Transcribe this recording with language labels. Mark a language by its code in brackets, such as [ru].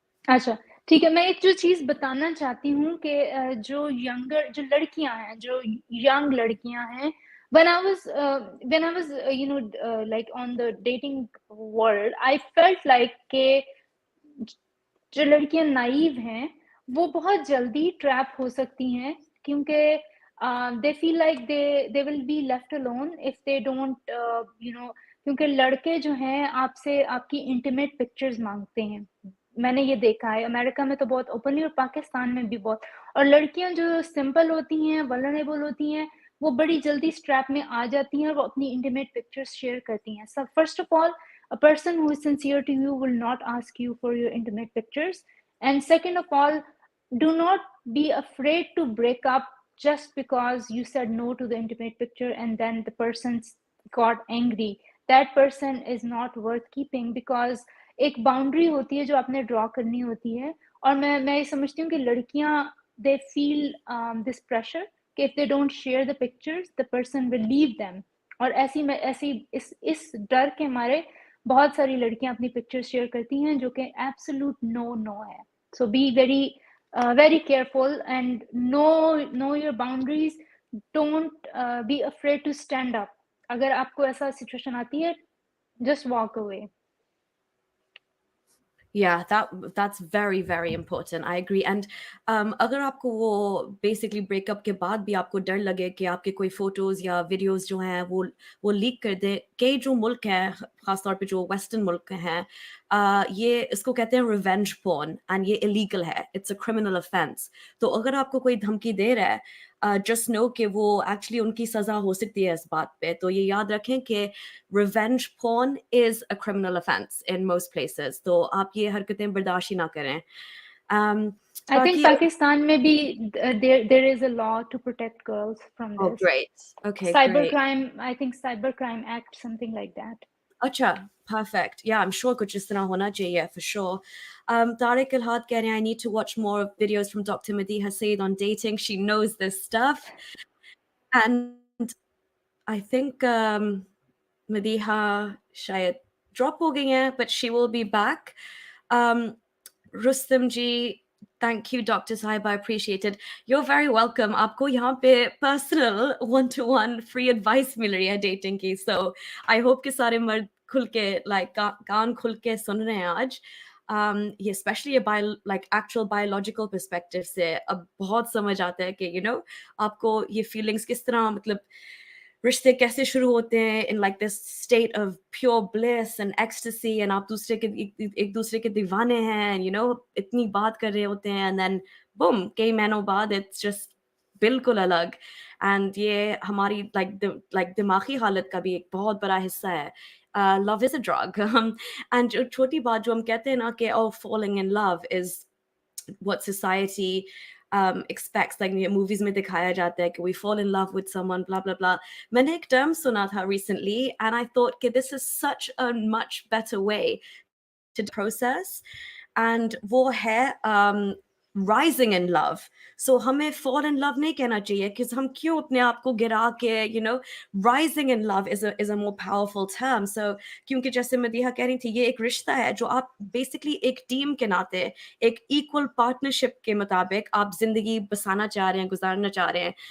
[hi] अच्छा, ठीक है. मैं एक जो चीज बताना चाहती हूँ कि जो लड़कियां हैं, जो यंग लड़कियां हैं, [en] when I was like on the dating world, I felt like [hi] कि जो लड़कियां नाइव हैं वो बहुत जल्दी ट्रैप हो सकती हैं, क्योंकि [en] they feel like they will be left alone if they don't [hi] क्योंकि लड़के जो हैं आपसे आपकी इंटीमेट पिक्चर्स मांगते हैं. मैंने ये देखा है अमेरिका में तो बहुत ओपनली, और पाकिस्तान में भी बहुत. और लड़कियां जो सिंपल होती हैं, वल्नरेबल होती हैं, वो बड़ी जल्दी स्ट्रैप में आ जाती हैं और वो अपनी इंटीमेट पिक्चर्स शेयर करती हैं. [en] So first of all, a person who is sincere to you will not ask you for your intimate pictures. And second of all, do not be afraid to break up just because you said no to the intimate picture and then the person got angry. That person is not worth keeping, because [hi] एक boundary होती है जो आपने draw करनी होती है। और मैं ये समझती हूँ कि लड़कियां [en] they feel this pressure [hi] कि [en] If they don't share the pictures the person will leave them. [hi] और ऐसी इस डर के मारे बहुत सारी लड़कियां अपनी पिक्चर्स शेयर करती हैं जो कि एब्सोल्यूट नो है। [en] So be very careful and know your boundaries. Don't be afraid to stand up. [hi] अगर आपको ऐसा सिचुएशन आती है, [en] just walk away. Yeah, that's very very important. I agree. [hi] And अगर आपको वो basically breakup के बाद भी आपको डर लगे कि आपके कोई photos या videos जो हैं वो leak कर दे, कई जो मुल्क हैं खासतौर पे जो western मुल्क हैं, ये इसको कहते हैं revenge porn and ये illegal है, [en] it's a criminal offense. [hi] तो अगर आपको कोई धमकी दे रहा है, [en] just know [hi] कि वो actually उनकी सजा हो सकती है इस बात पे। तो ये याद रखें कि [en] revenge porn is a criminal offense in most places. [hi] तो आप ये हरकतें बर्दाश्त ही ना करें। [en] I think Pakistan [hi] में भी [en] there is a law to protect girls from oh this. great. Okay, great. Cybercrime, I think Cybercrime Act, something like that. [hi] अच्छा, perfect. Yeah, [en] I'm sure [hi] कुछ इस तरह होना चाहिए [en] for sure. Tariq Al-Had [hi] कह रहे हैं [en] I need to watch more videos from Dr. Madiha Saeed on dating. She knows this stuff. And I think Madiha [hi] शायद drop हो गई हैं, [en] but she will be back. Rustam ji, thank you, Dr. Saib. I appreciate it. You're very welcome. [hi] आपको यहाँ पे [en] personal one-to-one free advice [hi] मिल रही है dating की. [en] So I hope [hi] कि सारे मर्द खुल के like कान खुल के सुन रहे हैं आज. ये especially like actual biological perspective से अब बहुत समझ आता है कि you know आपको ये feelings किस तरह मतलब रिश्ते कैसे शुरू होते हैं [en] in like this state of pure bliss and ecstasy [hi] and आप दूसरे के एक दूसरे के दीवाने हैं and you know इतनी बात कर रहे होते हैं [en] and then boom [hi] कई महीनों बाद it's just बिल्कुल अलग and ये हमारी like दिमागी हालत का भी एक बहुत बड़ा हिस्सा है. [en] Love is a drug. And [hi] जो छोटी बात जो हम कहते हैं ना कि [en] oh falling in love is what society expects, like movies [hi] में दिखाया जाता है कि [en] we fall in love with someone, blah blah blah. [hi] मैंने एक term सुना था [en] recently, and I thought कि this is such a much better way to process, and वो है rising in love. So [hi] हमें fall in love नहीं कहना चाहिए [en] because [hi] हम क्यों अपने आप को गिरा के [en] you know rising in love is a more powerful term. [hi] So क्योंकि जैसे मदीहा कह रही थी ये एक रिश्ता है जो आप basically एक टीम के नाते एक [en] equal partnership [hi] के मुताबिक आप जिंदगी बसाना चाह रहे हैं गुजारना चाह रहे हैं.